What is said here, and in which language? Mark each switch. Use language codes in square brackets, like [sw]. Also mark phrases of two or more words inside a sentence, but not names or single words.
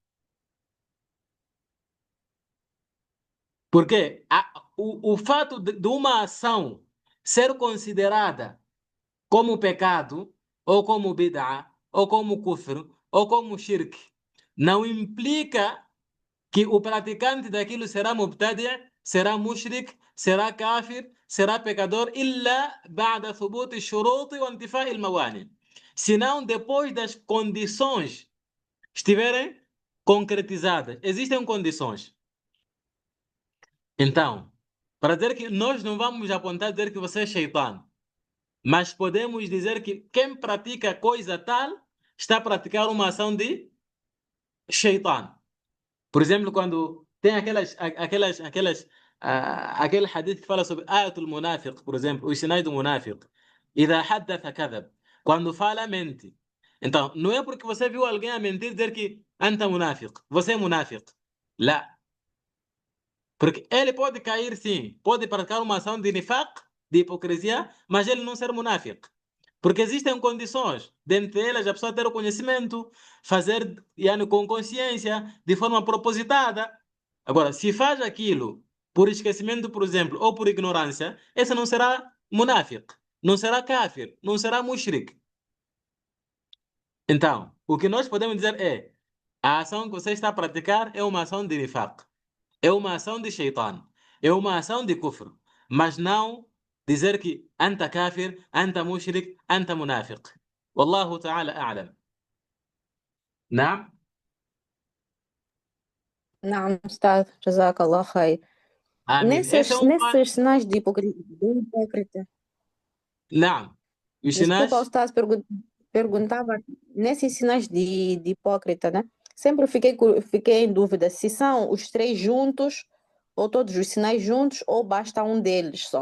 [pt] Porque o fato de uma ação ser considerada como pecado, ou como bid'a, ou como kufr, ou como shirk, não implica que o praticante daquilo será mubtadi', será mushrik, será kafir, será pecador, [ar] إلا بعد ثبوت شروط وانتفاء الموانع. [pt] Senão depois das condições estiverem concretizadas. Existem condições. Então, para dizer que nós não vamos apontar dizer que você é shaitã, mas podemos dizer que quem pratica coisa tal está a praticar uma ação de shaitã. Por exemplo, quando tem aquele hadith que fala sobre [ar] آية المنافق, [pt] por exemplo, os sinais do munafiq. [ar] إذا حدث كذب. [pt] Quando fala, mente. Então, não é porque você viu alguém a mentir dizer que [ar] أنت منافق, [pt] você é munafiq. Lá. Porque ele pode cair, sim, pode praticar uma ação de nifaq, de hipocrisia, mas ele não ser munafiq. Porque existem condições, dentre elas a pessoa ter o conhecimento, fazer com consciência, de forma propositada. Agora, se faz aquilo por esquecimento, por exemplo, ou por ignorância, esse não será munafiq, não será kafir, não será mushrik. Então, o que nós podemos dizer é, a ação que você está a praticar é uma ação de nifaq. É uma ação de shaitan, é uma ação de kufr, mas não dizer que [ar] أنت كافر، أنت مشرك، أنت منافق. والله تعالى أعلم. [pt] Não? Não, [ar] أستاذ، جزاك الله خير. [pt] Amém. Esse é Nesses sinais de hipócrita. Não. Os Desculpa, sinais? Ustaz, perguntava, nesses sinais de hipócrita, né? Sempre fiquei em dúvida se são os três juntos, ou todos os sinais juntos, ou basta um deles só.